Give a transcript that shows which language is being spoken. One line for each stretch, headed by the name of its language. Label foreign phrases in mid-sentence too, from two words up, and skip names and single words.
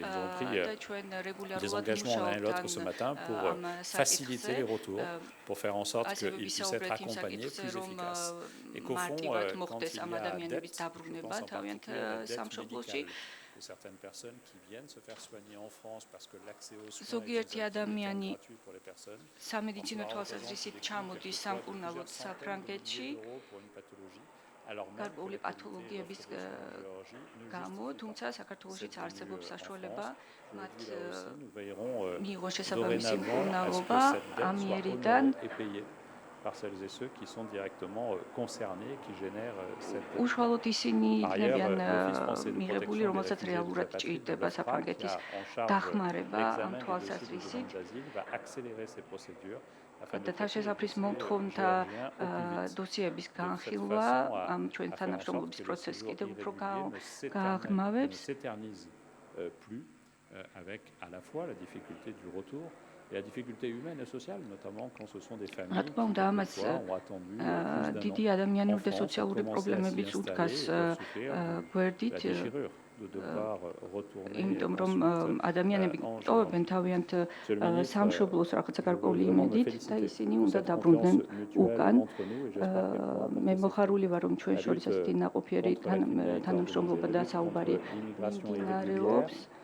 French: Nous avons pris des engagements l'un et l'autre ce matin pour faciliter les retours, pour faire en sorte qu'ils puissent être accompagnés plus efficaces. Et qu'au fond, quand il y a dette, je pense en particulier à la dette médicale de certaines personnes qui viennent se faire soigner en France parce que l'accès aux soins est gratuit pour les personnes.
Georgian: სამედიცინო თვალსაზრისით ჩამოდის სამკურნალოდ საფრანგეთში გარკვეული პათოლოგიების გამო, თუმცა საქართველოშიც არსებობს საშუალება მათ მიიღონ შესაბამისი მკურნალობა ამიერიდან.
French: Par celles et ceux qui sont directement concernés, qui génèrent cette...
Georgian: უშუალოდ ისინი იქნებიან მიღებული, რომელსაც რეალურად ჭირდება საფრანგეთის დახმარება ამ თვალსაზრისით. და თავშესაფრის მომთხოვნთა დოსიების განხილვა ამ ჩვენ თანამშრომლობის პროცესს კიდევ უფრო გააღრმავებს.
French: Avec à la fois la difficulté du retour et la difficulté humaine et sociale, notamment quand ce sont des familles qui ont attendu
Georgian: დიდი ადამიანური და სოციალური პრობლემებიც უდგას გვერდით, იმიტომ რომ ადამიანები ტოვებენ თავიანთ სამშობლოს რაღაცა გარკვეული იმედით და ისინი უნდა დაბრუნდნენ უკან. მე მოხარული ვარ, რომ ჩვენ შორის ასეთი ნაყოფიერი თანამშრომლობა და საუბარი მიმდინარეობს.